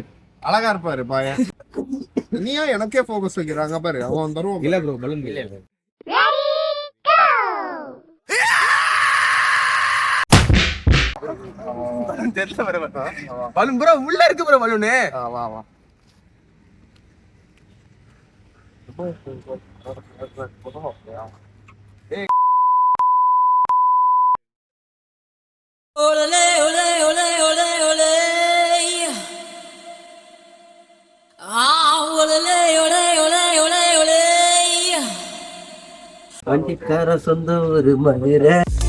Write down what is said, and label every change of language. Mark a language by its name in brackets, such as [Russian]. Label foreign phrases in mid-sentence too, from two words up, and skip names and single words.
[Tamil] அழகா இருப்பாரு பாயன். நீயா எனக்கே போக்கஸ் வைக்கிறாங்க பாரு. அவன் தருவோம். இல்ல ப்ரோ பலூன் இல்ல. பலூன் ப்ரோ உள்ள இருக்கு ப்ரோ பலூனு. வா வா. Olé, olé, olé, olé, olé. Ah, olé, olé, olé, olé, olé. வண்டிக்கார சொந்த ஒரு மதுரை